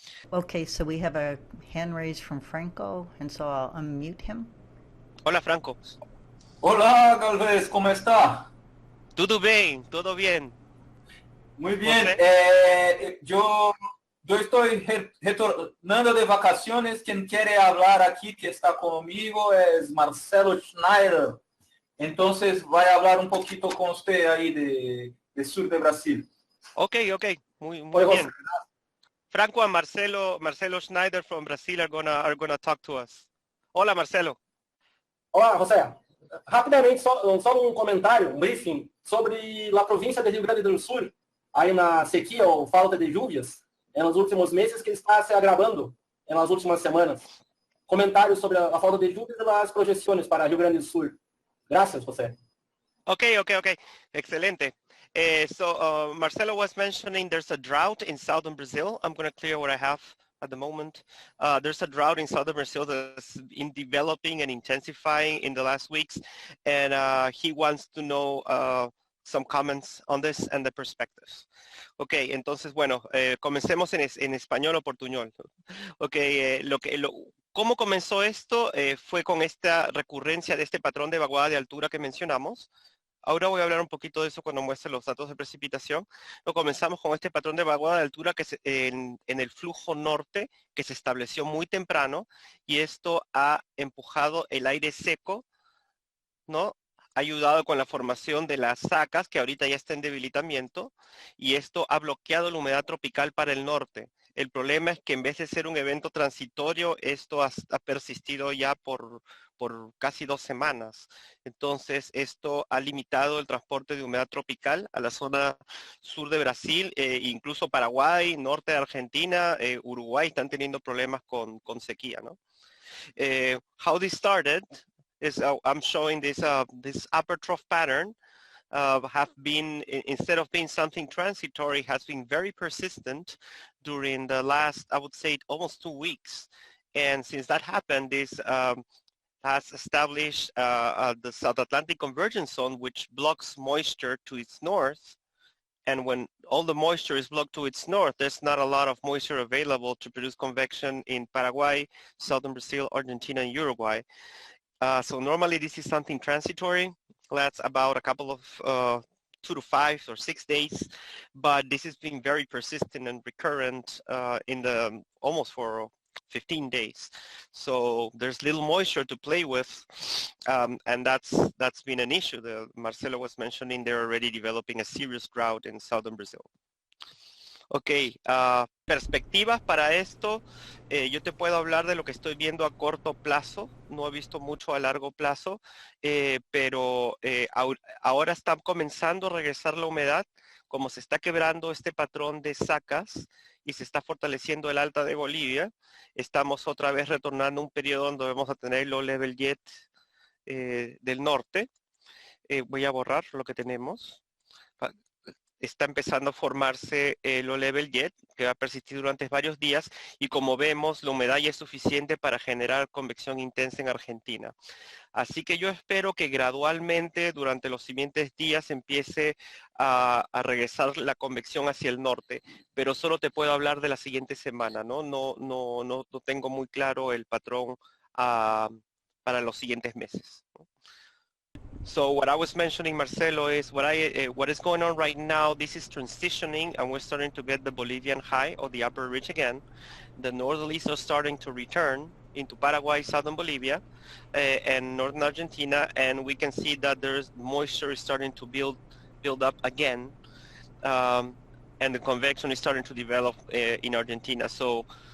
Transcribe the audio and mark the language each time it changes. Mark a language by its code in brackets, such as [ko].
[en] Okay, so we have a hand raised from Franco, and so I'll unmute him. [es] Hola, Franco. [pt] Olá, Galvez, como está? Tudo bem, [es] todo bien. Muy bien. Yo estoy retornando de vacaciones. Quien quiere hablar aquí, que está conmigo, es Marcelo Schneider. Entonces, voy a hablar un poquito con usted ahí de sur de Brasil. Ok, muy bien. [en] Franco and Marcelo Schneider from Brazil are gonna talk to us. [es] Hola, Marcelo. [pt] Olá, José. Rapidamente, só comentário, briefing, sobre a província de Rio Grande do Sul, aí na sequia ou falta de lluvias, nos últimos meses, que está se agravando nas últimas semanas. Comentários sobre a falta de lluvias e as projeções para Rio Grande do Sul. [es] Gracias, José. Okay. Excelente. [en] So Marcelo was mentioning there's a drought in southern Brazil. I'm going to clear what I have at the moment. There's a drought in southern Brazil that's been developing and intensifying in the last weeks, and he wants to know some comments on this and the perspectives. [es] Okay, entonces, bueno, comencemos en español o portuñol. Okay, ¿cómo comenzó esto? Fue con esta recurrencia de este patrón de vaguada de altura que mencionamos. Ahora voy a hablar un poquito de eso cuando muestre los datos de precipitación. Lo comenzamos con este patrón de vaguada de altura que en el flujo norte que se estableció muy temprano, y esto ha empujado el aire seco, ¿no? Ha ayudado con la formación de las sacas, que ahorita ya está en debilitamiento, y esto ha bloqueado la humedad tropical para el norte. El problema es que en vez de ser un evento transitorio, esto ha persistido ya por casi 2 semanas. Entonces, esto ha limitado el transporte de humedad tropical a la zona sur de Brasil, incluso Paraguay, norte de Argentina, Uruguay están teniendo problemas con sequía, ¿no? How this started is I'm showing this upper trough pattern have been, instead of being something transitory, has been very persistent during the last, I would say, almost 2 weeks. And since that happened, this has established the South Atlantic Convergence Zone, which blocks moisture to its north. And when all the moisture is blocked to its north, there's not a lot of moisture available to produce convection in Paraguay, southern Brazil, Argentina, and Uruguay. So normally this is something transitory. That's about a couple of 2 to 5 or 6 days, but this has been very persistent and recurrent in the almost for 15 days. So there's little moisture to play with, and that's been an issue. Marcelo was mentioning they're already developing a serious drought in southern Brazil. Ok, perspectivas para esto. Yo te puedo hablar de lo que estoy viendo a corto plazo. No he visto mucho a largo plazo, pero ahora está comenzando a regresar la humedad. Como se está quebrando este patrón de sacas y se está fortaleciendo el alta de Bolivia, estamos otra vez retornando a un periodo donde vamos a tener el low level jet del norte. Voy a borrar lo que tenemos. Está empezando a formarse el low level jet, que va a persistir durante varios días, y como vemos, la humedad ya es suficiente para generar convección intensa en Argentina. Así que yo espero que gradualmente durante los siguientes días empiece a regresar la convección hacia el norte, pero solo te puedo hablar de la siguiente semana, ¿no? No tengo muy claro el patrón para los siguientes meses, ¿no? [en] So what I was mentioning, Marcelo, is what is going on right now. This is transitioning, and we're starting to get the Bolivian high or the upper ridge again. The northerlies are starting to return into Paraguay, southern Bolivia, and northern Argentina, and we can see that there's moisture is starting to build up again, and the convection is starting to develop in Argentina. So